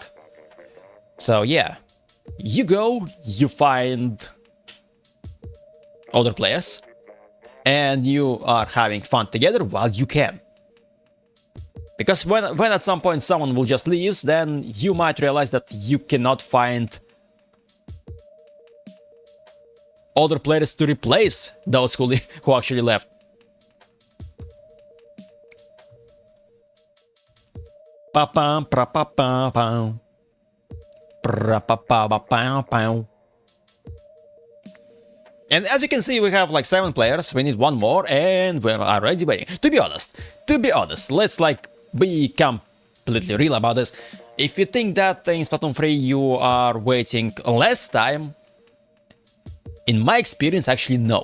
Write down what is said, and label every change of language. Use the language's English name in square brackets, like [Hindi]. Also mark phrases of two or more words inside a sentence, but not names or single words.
[English] So yeah, you go, you find other players, and you are having fun together while you can. Because when at some point someone will just leave, then you might realize that you cannot find other players to replace those who actually left. Pa-pam, pra-pa-pa-pam. Pra-pa-pa-pa-pam. And as you can see, we have like 7 players. We need one more, and we're already waiting. To be honest, let's like be completely real about this. If you think that in Splatoon 3 you are waiting less time, in my experience, actually no.